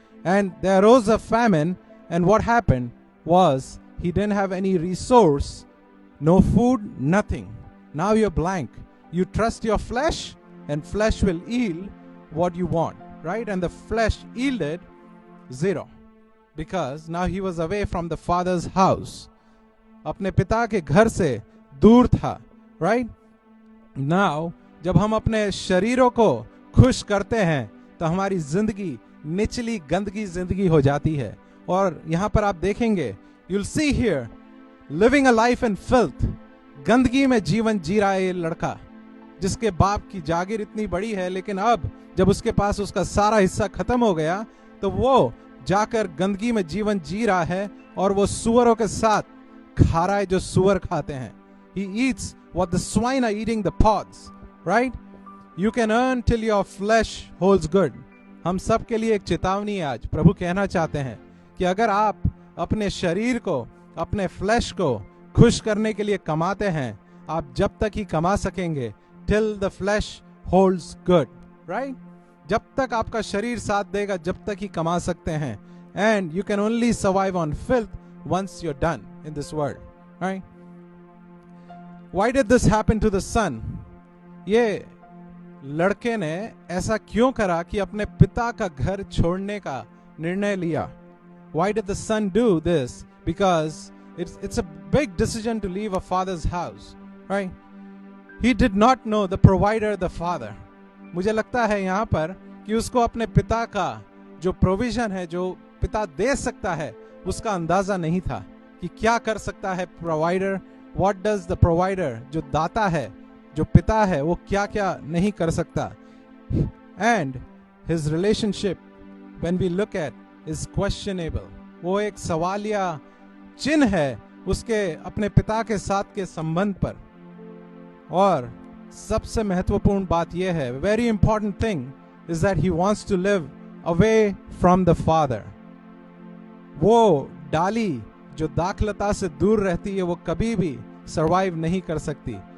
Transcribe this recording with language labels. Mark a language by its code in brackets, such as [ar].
[en] And there arose a famine, and what happened was he didn't have any resource, no food, nothing. Now you're blank. You trust your flesh, and flesh will yield what you want. right? And the flesh yielded 0 because now he was away from the father's house. [hi] अपने पिता के घर से दूर था, right? Now जब हम अपने शरीरों को खुश करते हैं तो हमारी जिंदगी निचली गंदगी जिंदगी हो जाती है. और यहां पर आप देखेंगे, [en] you'll see here living a life in filth, [hi] गंदगी में जीवन जी रहा है ये लड़का, जिसके बाप की जागीर इतनी बड़ी है, लेकिन अब जब उसके पास उसका सारा हिस्सा खत्म हो गया तो वो जाकर गंदगी में जीवन जी रहा है और वो सुअरों के साथ खा रहा है जो सुअर खाते हैं. [en] He eats what the swine are eating, the pods, right? You can earn till your flesh holds good. [hi] हम सब के लिए एक चेतावनी है आज. प्रभु कहना चाहते हैं कि अगर आप अपने शरीर को, अपने फ्लैश को खुश करने के लिए कमाते हैं, आप जब तक ही कमा सकेंगे, [en] till the flesh holds good, [hi] right? जब तक आपका शरीर साथ देगा, जब तक ही कमा सकते हैं. [en] And you can only survive on filth once you're done in this world, right? Why did this happen to the son? [hi] ये लड़के ने ऐसा क्यों करा कि अपने पिता का घर छोड़ने का निर्णय लिया? [en] Why did the son do this? Because it's a big decision to leave a father's house, right? He did not know the provider, the father. [hi] मुझे लगता है यहाँ पर कि उसको अपने पिता का जो प्रोविजन है, जो पिता दे सकता है, उसका अंदाजा नहीं था कि क्या कर सकता है provider. [en] What does the provider, [hi] जो दाता है, जो पिता है, वो क्या क्या नहीं कर सकता. [en] And his relationship, when we look at, is questionable. [hi] वो एक सवालिया चिन्ह है उसके अपने पिता के साथ के संबंध पर. और सबसे महत्वपूर्ण बात यह है, [en] very important thing is that he wants to live away from the father. [hi] वो डाली जो दाखलता से दूर रहती है, वो कभी भी सर्वाइव नहीं कर सकती.